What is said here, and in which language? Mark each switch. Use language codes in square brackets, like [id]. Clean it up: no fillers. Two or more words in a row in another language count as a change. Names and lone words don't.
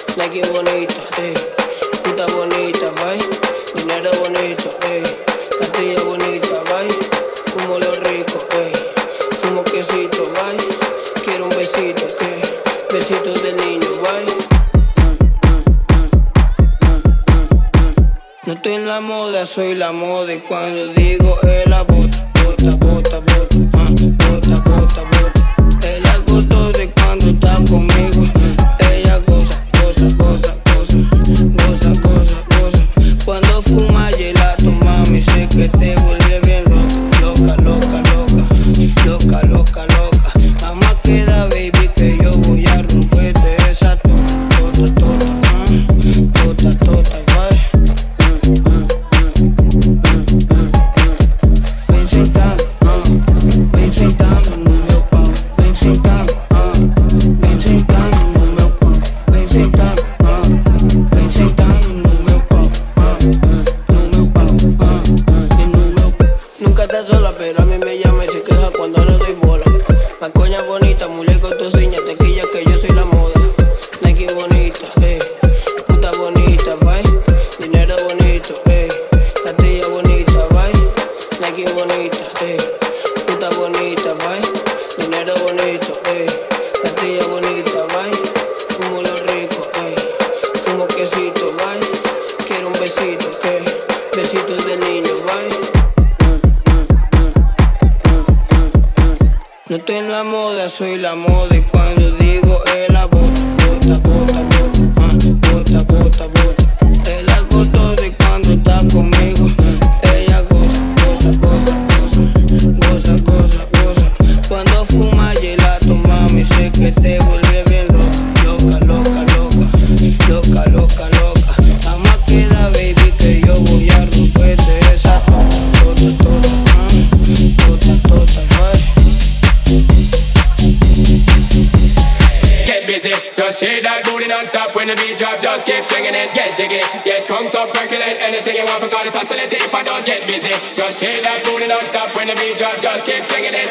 [es] Nike bonita, puta bonita, bye. Dinero bonito, pastilla bonita, bye. Fumo lo rico, fumo quesito, bye. Quiero un besito, besitos de niño, bye. No estoy en la moda, soy la moda. Y cuando digo la bota, bota, bota, bota, bota, bota, bota. El agosto de cuando está conmigo. Ella goza, goza, goza, goza, goza, goza, goza. Cuando fuma gelato, mami, sé que te vuelve bien loca, loca, loca, loca, loca, loca. Mamá queda, baby, que yo voy a romperte esa tota, tota, tota, tota, bye. [pt] Vem sentando, vem sentando no meu pau. Vem sentando, vem sentando no meu pau. Vem sentando, vem sentando no meu pau. No meu pau, no meu pau. [es] Nunca está sola, pero a mí me llama y se queja cuando no doy bola. Macoña bonita, mule con tu ciña, tequilla que yo soy la moda. Nike bonita, puta bonita, bye. Dinero bonito, pastilla bonita, bye. Nike bonita, puta bonita, bye. Dinero bonito, pastilla bonita, bye. Fumo lo rico, fumo quesito, bye. Quiero un besito, besitos de niño, bye. No estoy en la moda, soy la moda. Y cuando digo la bota, bota, bota, bota, bota, bota, bota. El agosto de cuando está conmigo. Ella goza, goza, goza, goza, goza, goza, goza. Cuando fuma gelato, mami, sé que te vuelve bien loca, loca, loca, loca, loca, loca. Jamás queda, baby, que yo voy a romperte esa tota, tota, tota, tota, bye. [en] Get busy, just shake that booty non-stop. When the beat drop, just keep swinging it. Get jiggy, get conked up, percolate anything you want, forgot it, oscillate if I don't get busy. Just shake that booty non-stop. When the beat drop, just keep swinging it.